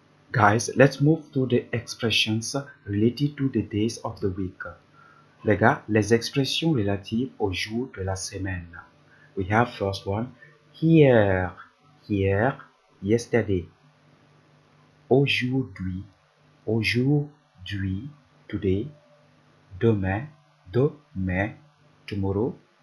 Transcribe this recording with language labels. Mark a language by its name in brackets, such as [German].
[English] Guys, let's move to the expressions related to the days of the week. [French] Les gars, les expressions relatives aux jours de la semaine. [English] We have first one, here, here, yesterday. [French] Aujourd'hui, aujourd'hui, today. Demain, demain, tomorrow.